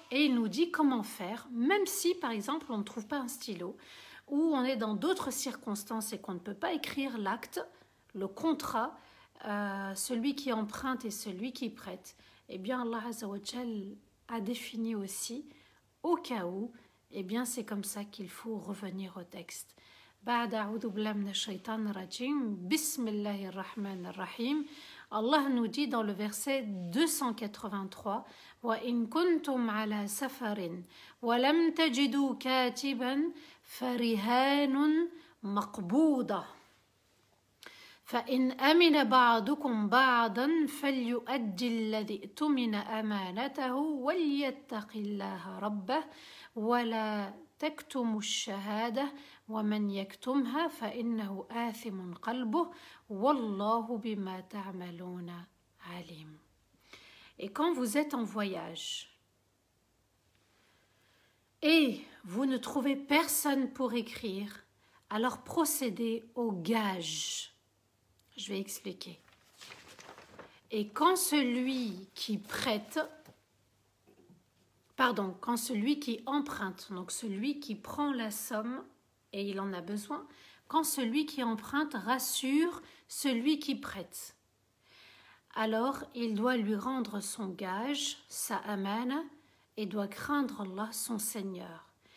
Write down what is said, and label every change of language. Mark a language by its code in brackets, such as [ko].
[fr] Et il nous dit comment faire, même si, par exemple, on ne trouve pas un stylo, ou on est dans d'autres circonstances et qu'on ne peut pas écrire l'acte, le contrat, celui qui emprunte et celui qui prête. Eh bien, Allah Azza wa Jal a défini aussi, au cas où, eh bien, c'est comme ça qu'il faut revenir au texte. [ar] بعد أعوذ بالله من الشيطان الرجيم بسم الله الرحمن الرحيم. [fr] Allah nous dit dans le verset 283 [ar] وَإِن كُنتُمْ عَلَى سَفَرٍ وَلَمْ تَجِدُوا كَاتِبًا فَرِهَانٌ مَقْبُوضَةٌ فَإِنْ أَمِنَ بَعْضُكُمْ بَعْضًا فَلْيُؤَدِّ الَّذِي اؤْتُمِنَ أَمَانَتَهُ وَلْيَتَّقِ اللَّهَ رَبَّهُ وَلَا تكتموا الشهادة ومن يكتمها فإنه آثم قلبه والله بما تعملون عليم. [fr] Et quand vous êtes en voyage et vous ne trouvez personne pour écrire, alors procédez au gage. Je vais expliquer. Et quand celui qui prête, quand celui qui emprunte, donc celui qui prend la somme et il en a besoin, quand celui qui emprunte rassure celui qui prête, alors il doit lui rendre son gage, sa amana, et doit craindre Allah, son Seigneur.